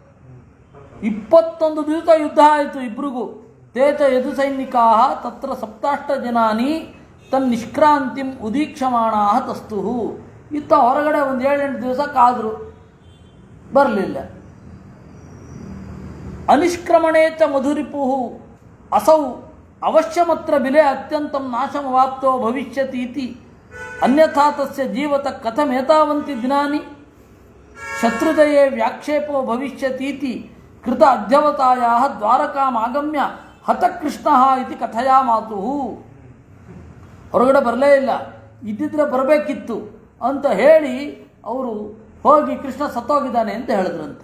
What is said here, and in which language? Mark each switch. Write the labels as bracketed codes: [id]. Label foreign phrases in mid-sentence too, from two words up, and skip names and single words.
[kn] 21 ದಿವಸ ಯುದ್ಧ ಆಯಿತು ಇಬ್ಬರಿಗೂ. [sa] ತೇಚ ಯದು ಸೈನಿಕಾ ತತ್ರ 17 ಜನಾನಿ ತನ್ನಿಷ್ಕ್ರಾಂತಿಂ ಉದೀಕ್ಷಮಾಣಾ ತಸ್ತು. [kn] ಇತ್ತ ಹೊರಗಡೆ ಒಂದು 7-8 ದಿವಸ ಕಾದರು, ಬರಲಿಲ್ಲ. [sa] ಅನಿಷ್ಕ್ರಮಣೇ ಚ ಮಧುರಿಪು ಅಸೌ ಅವಶ್ಯಮತ್ರ ಬಿಲೆ ಅತ್ಯಂತಂ ನಾಶಮವಾಪ್ತೋ ಭವಿಷ್ಯತೀತಿ ಅನ್ಯಥಾ ತಸ್ಯ ಜೀವತ ಕಥಮೇತಾವಂತಿ ದಿನಾನಿ ಶತ್ರುಜಯೇ ವ್ಯಾಕ್ಷೇಪೋ ಭವಿಷ್ಯತೀತಿ ಕೃತ ಅಧ್ಯವತಾಯಾಹ ದ್ವಾರಕಾಮಾಗಮ್ಯ ಹತಕೃಷ್ಣ ಇತಿ [kn] ಕಥೆಯ ಮಾತು. ಹೊರಗಡೆ ಬರಲೇ ಇಲ್ಲ, ಇದ್ದಿದ್ರೆ ಬರಬೇಕಿತ್ತು ಅಂತ ಹೇಳಿ ಅವರು ಹೋಗಿ ಕೃಷ್ಣ ಸತ್ತೋಗಿದ್ದಾನೆ ಅಂತ ಹೇಳಿದ್ರಂತೆ.